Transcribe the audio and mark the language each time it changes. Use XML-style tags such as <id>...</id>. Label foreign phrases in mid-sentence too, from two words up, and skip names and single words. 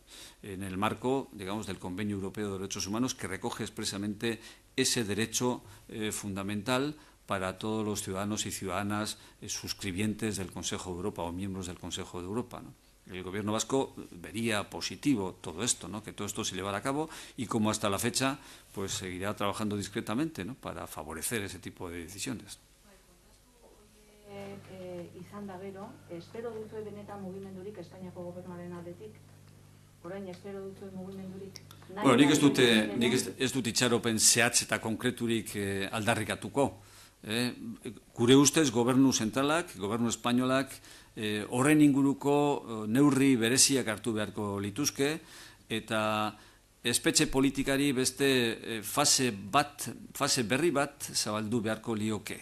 <es>En el marco, digamos, del Convenio Europeo de Derechos Humanos, que recoge expresamente ese derecho fundamental para todos los ciudadanos y ciudadanas suscribientes del Consejo de Europa o miembros del Consejo de Europa, ¿no? El gobierno vasco vería positivo todo esto, ¿no? Que todo esto se llevara a cabo, y como hasta la fecha pues seguirá trabajando discretamente, ¿no? Para favorecer ese tipo de decisiones.</es> <eu>Izan da gero, espero duzue benetan mugimendurik Espainiako gobernuaren aldetik? Orain espero duzue mugimendurik? Bueno, nik ez dut itxaropen zehatz eta konkreturik aldarrikatuko. Gure ustez gobernu zentralak, gobernu espainolak horren inguruko neurri bereziak hartu beharko lituzke, eta espetxe politikari beste fase berri bat zabaldu beharko lioke.</eu>